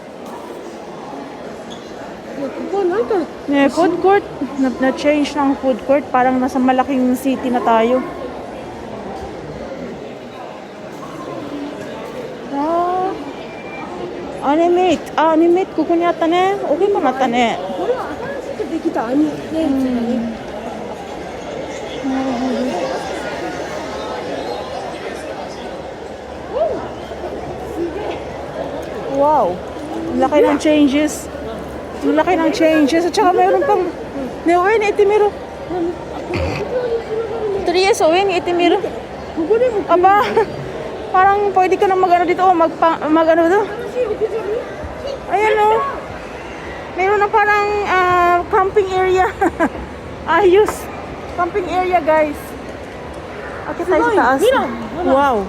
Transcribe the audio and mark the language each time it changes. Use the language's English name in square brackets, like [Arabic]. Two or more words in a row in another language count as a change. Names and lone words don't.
[English] Food court. [Filipino] Na-change ng [English] food court. [Filipino] Parang nasa malaking city na tayo. [Japanese] Animate ここにあったね。大きくなったね。これは新しくできたアニメーションだね。なるほど。Wow. [Filipino] Ang laki ng changes. Ang laki ng changes. At saka mayroon pang Uwe ni Itimiro. [Japanese] とりあえず Uwe ni Itimiro. [Filipino] Aba, parang pwede ka na mag-ano dito. Mag-ano dito. Ayan o. Mayroon na parang [English] camping area. [Filipino] Ayos. [English] Camping area [Filipino] guys. Akit tayo sa taas. Wow.